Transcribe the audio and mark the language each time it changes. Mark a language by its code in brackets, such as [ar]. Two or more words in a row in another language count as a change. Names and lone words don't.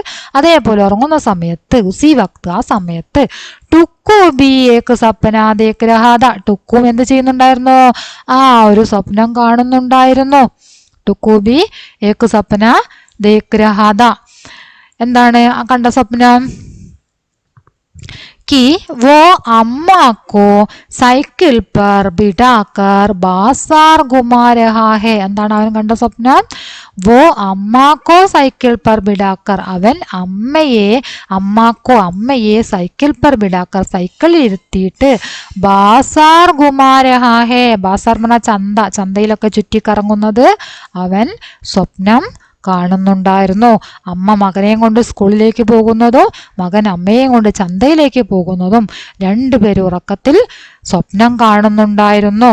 [ml] അതേപോലെ ഉറങ്ങുന്ന സമയത്ത്, [hi] उसी वक्त [ml] ആ സമയത്ത്, [hi] टुक्कू भी एक सपना देख रहा था, [ml] ടുക്കും എന്ത് ചെയ്യുന്നുണ്ടായിരുന്നു? ആ ഒരു സ്വപ്നം കാണുന്നുണ്ടായിരുന്നു. [hi] टुक्कू भी एक सपना देख रहा था, [ml] എന്താണ് ആ കണ്ട സ്വപ്നം? [hi] कि वो अम्मा को साइकिल पर बिठाकर बाजार घुमा रहा है. [ml] എന്താണ് അവൻ കണ്ട സ്വപ്നം? [hi] वो अम्मा को साइकिल पर बिठाकर, [ml] അവൻ അമ്മയെ സൈക്കിൾ [hi] पर बिठाकर, [ml] സൈക്കിളിൽ ഇരുത്തിയിട്ട്, [hi] बाज़ार घुमा रहा है, [ml] ബാസാർ പറഞ്ഞാൽ ചന്ത, ചന്തയിലൊക്കെ ചുറ്റിക്കറങ്ങുന്നത് അവൻ സ്വപ്നം കാണുന്നുണ്ടായിരുന്നു. അമ്മ മകനെയും കൊണ്ട് സ്കൂളിലേക്ക് പോകുന്നതും മകൻ അമ്മയെയും കൊണ്ട് ചന്തയിലേക്ക് പോകുന്നതും രണ്ടുപേരും ഉറക്കത്തിൽ സ്വപ്നം കാണുന്നുണ്ടായിരുന്നു.